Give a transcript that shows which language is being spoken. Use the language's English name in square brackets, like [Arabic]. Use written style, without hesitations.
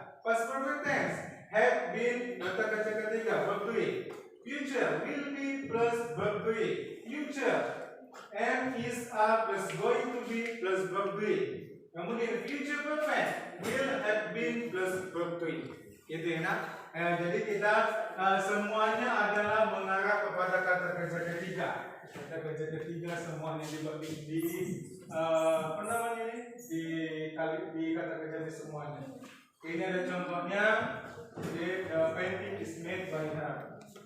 [English] Past perfect tense have been [Indonesian] kata kerja ketiga [English] verb to be. Future will be plus verb to be. Future am, is, are plus going to be plus verb to be. [Indonesian] Kemudian [English] future perfect will have been plus verb to be. [Indonesian] Gitu ya nak. Jadi kita semuanya adalah mengarah kepada kata kerja ketiga. Kata kerja ketiga semuanya dibagi di apa namanya ini di kata kerja di semuanya. Ini ada contohnya. [English] The painting is made by her.